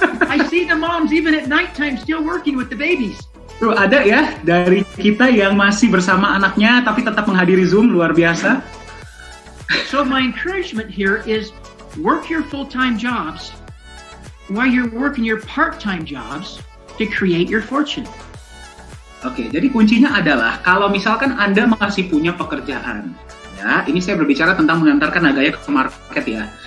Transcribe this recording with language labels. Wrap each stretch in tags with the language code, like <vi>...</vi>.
<en>I see the moms even at nighttime still working with the babies.</en> <id>Tuh ada ya dari kita yang masih bersama anaknya tapi tetap menghadiri Zoom, luar biasa.</id> <en>So my encouragement here is work your full-time jobs while you're working your part-time jobs to create your fortune.</en> <id>Oke, jadi kuncinya adalah kalau misalkan Anda masih punya pekerjaan, ya, ini saya berbicara tentang mengantarkan Nagaya ke market ya.</id>